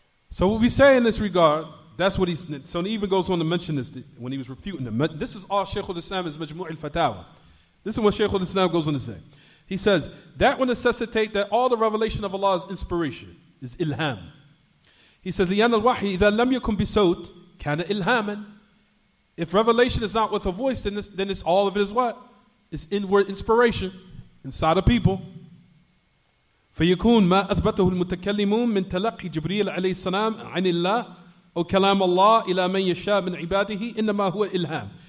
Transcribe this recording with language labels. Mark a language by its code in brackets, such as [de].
[en] So what we say in this regard, that's what so he even goes on to mention this when he was refuting them. This is all Shaykh al-Islam's Majmu' al-Fatawa. This is what Shaykh al-Islam goes on to say. He says, that will necessitate that all the revelation of Allah is inspiration, is ilham. He says, [ar] لِأَنَّ الْوَحْيِ إِذَا لَمْ يَكُنْ بِصَوْتٍ كَانَ إِلْهَامًا. [en] If revelation is not with a voice, then it's all of it is what? It's inward inspiration inside of people. [ar] فيكون ما أثبته المتكلمون من تلقي جبريل عليه السلام عن الله أو كلام الله إلى من يشاء من عباده إنما هو إلهام.